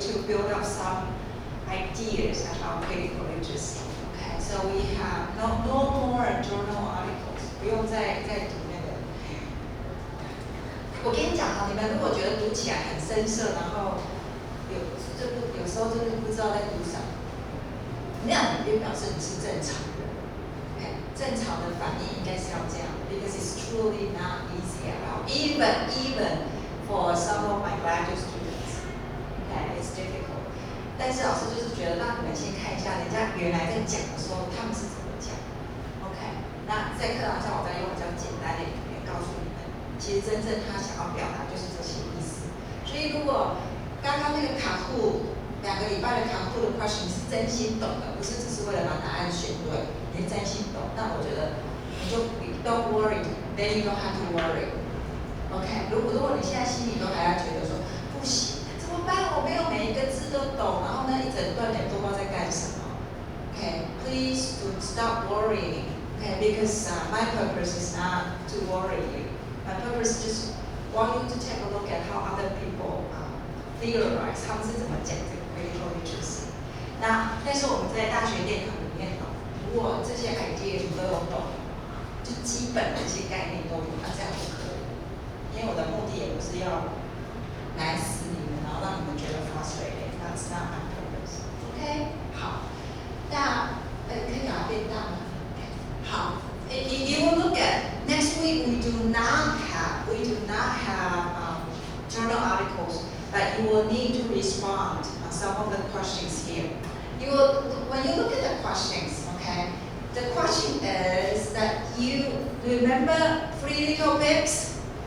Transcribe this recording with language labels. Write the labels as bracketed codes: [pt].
[en] build up some ideas about critical literacy. Okay, so we have no more journal articles， [zh] 不用再读那个。我跟你讲哈，你们如果觉得读起来很生涩，然后有时候真的不知道在读什么，那样就表示你是正常的。 [en] Okay， [zh] 正常的反应应该是要这样 [en] ，because it's truly not easy at all. Even for some of my graduate students, okay, it's difficult. [zh] 但是老师就是觉得让你们先看一下人家原来在讲的时候他们是怎么讲 ，OK？那在课堂上我再用比较简单的语言告诉你们，其实真正他想要表达就是这些意思。所以如果刚刚那个卡库2个礼拜的卡库的 question 是真心懂的，不是只是为了把答案选对，你是真心懂，那我觉得你就 [en] don't worry, then you don't have to worry. OK？ [zh] 如果你现在心里都还要觉得说不行。怎么办？我没有每一个字都懂，然后呢一整段也都不知道在干什么。 [en] Okay, please do stop worrying. Okay, because my purpose is not to worry you. My purpose is just want you to take a look at how other people theorize [zh] 他们是怎么讲这个 [en] critical literacy. [zh] 那但是我们在大学电考里面懂，如果这些 idea 你都有懂，就基本的一些概念都有，那这样就可以。因为我的目的也不是要难死你们，然后让你们觉得 frustrated. [en] That's not my purpose. [zh] OK， 好，那可以把它变大吗？ [en] 好 ，you will look at next week. We do not have journal articles, but you will need to respond on some of the questions here. When you look at the questions, okay, the question is that you remember Three Little Pigs?